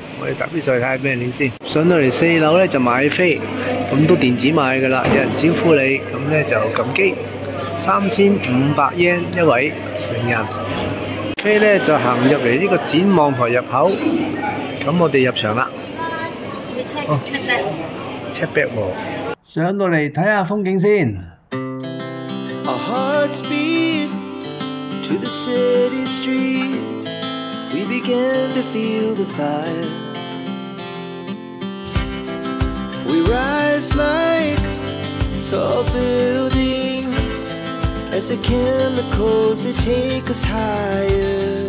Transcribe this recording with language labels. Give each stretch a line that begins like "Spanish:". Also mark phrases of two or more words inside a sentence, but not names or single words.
Cantonese: 我哋搭啲上去睇下咩料先。上到嚟4樓咧就買飛，咁都電子買噶啦，有人招呼你，咁咧就撳機，3500 yen 一位成人。飛咧就行入嚟呢個展望台入口，咁我哋入場啦。哦
English: check back
Cantonese: 喎，上到嚟睇下風景先。
English: Our hearts beat to the city streets. We began to feel the fire. We rise like tall buildings as the chemicals, they take us higher.